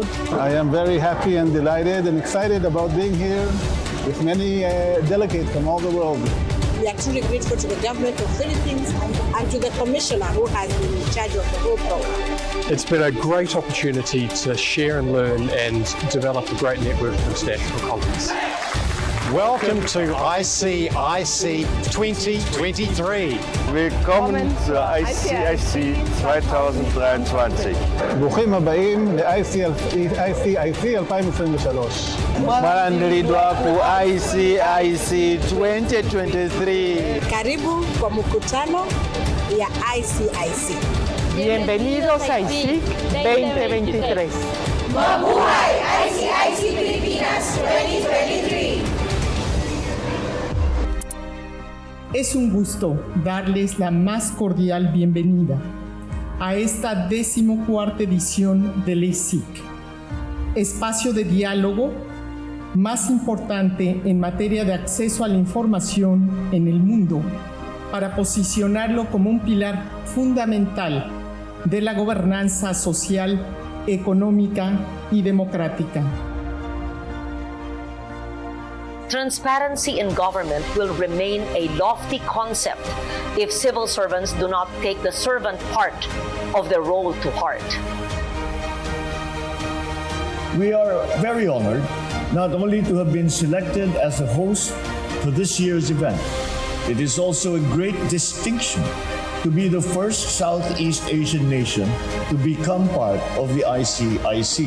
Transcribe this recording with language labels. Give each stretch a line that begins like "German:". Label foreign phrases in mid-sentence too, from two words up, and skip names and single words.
English: I am very happy and delighted and excited about being here with many delegates from all the world. We are truly grateful to the government of Philippines and to the commissioner who has been in charge of the whole program. It's been a great opportunity to share and learn and develop a great network of international colleagues. Welcome to ICIC 2023.
German: Willkommen zur ICIC 2023.
Hebrew: ברוכים הבאים ל-ICIC 2023.
Nyanja: Marandelidwa ku ICIC 2023.
Swahili: Karibu kwa mkutano ya ICIC.
Spanish: Bienvenidos a ICIC 2023.
Filipino: Mabuhay ICIC Pilipinas 2023.
Spanish: Es un gusto darles la más cordial bienvenida a esta 14ª edición del ASEC, espacio de diálogo más importante en materia de acceso a la información en el mundo, para posicionarlo como un pilar fundamental de la gobernanza social, económica y democrática.
English: Transparency in government will remain a lofty concept if civil servants do not take the servant part of their role to heart. We are very honored not only to have been selected as a host for this year's event, it is also a great distinction to be the first Southeast Asian nation to become part of the ICIC.